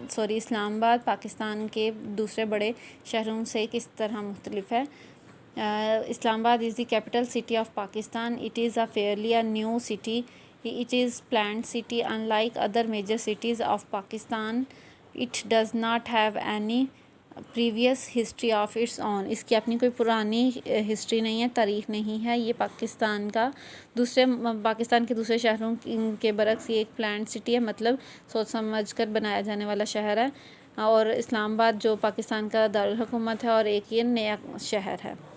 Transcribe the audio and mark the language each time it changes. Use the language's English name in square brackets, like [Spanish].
[Urdu] اسلام آباد پاکستان کے دوسرے بڑے شہروں سے کس طرح مختلف ہے. [English] Islamabad is the capital city of Pakistan. It is a fairly new city. It is planned city. Unlike other major cities of Pakistan, it does not have any previous history of its own. [Urdu] اس کی اپنی کوئی پرانی history نہیں ہے، تاریخ نہیں ہے. یہ پاکستان کے دوسرے شہروں کے برعکس یہ ایک پلانڈ سٹی ہے، مطلب سوچ سمجھ کر بنایا جانے والا شہر ہے. اور اسلام آباد جو پاکستان کا دارالحکومت ہے اور ایک یہ نیا شہر ہے.